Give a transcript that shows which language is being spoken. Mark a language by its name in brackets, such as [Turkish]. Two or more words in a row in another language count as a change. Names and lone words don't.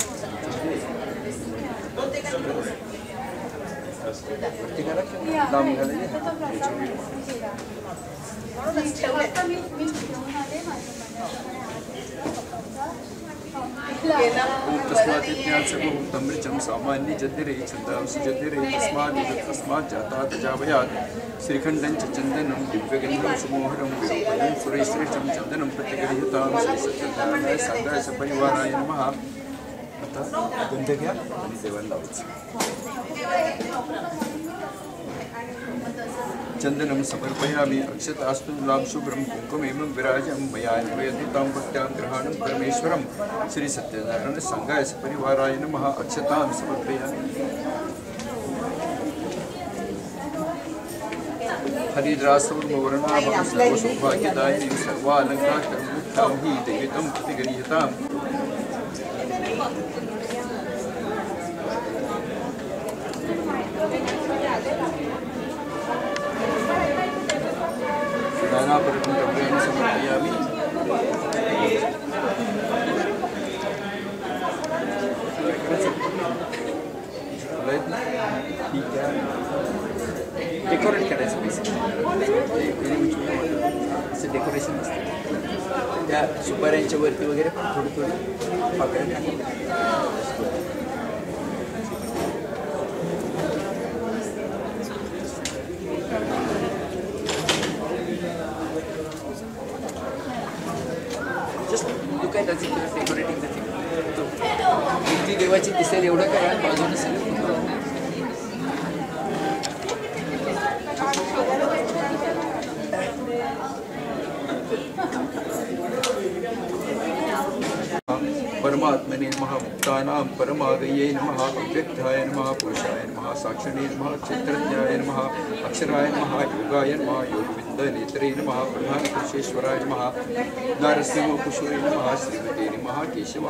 [Sanskrit] ओम तस्मात् सर्वभूतमृचं सामान्य जद्दिरे छन्दांसि जद्दिरे तस्मात् जाता तजावयात् श्रीखण्डं च चन्दनं दिव्यगन्धं सुमोहरं विरूपणं सुरेश्रेष्ठं चन्दनं प्रतिगृह्यतां श्री सत्यनारायण सांगाय परिवाराय नमः [Marathi] आता गंध घ्या आणि देवाला लावायचं [Sanskrit] चंदनं समर्पयामि अक्षतास्तु लाभशुभ्रं कुङ्कुमेमं विराजं मया निवेदितां भक्त्यां ग्रहाणं परमेश्वरं श्री सत्यनारायण सांगाय परिवाराय नमः अक्षतां समर्पयामि हरिद्रासवर्णवर्णाभं सर्वसौभाग्यदायिनीं सर्वालङ्कारकर्मुक्तां हि दैवतं प्रतिगृह्यताम् दानापर्यटन समर्पयामि [Marathi] डेकोरेट करायचं बेसिक डेकोरेशन असतं त्या सुपाऱ्यांच्या वरती वगैरे थोडी थोडी पाकळ्या डेकोरेटिंग ती देवाची दिसेल एवढं करा बाजूने सगळं परमात्मने [Sanskrit] नमः मुक्तानां परमागये नमः अव्यक्ताय नमः पुरुषाय नमः साक्षिणे नमः क्षेत्रज्ञाय नमः अक्षराय नमः योगाय नमः योगविन्दनेत्रे नमः प्रधानपुरुषेश्वराय नमः नारसिंहपुरुषाय नमः श्रीमते नमः केशवाय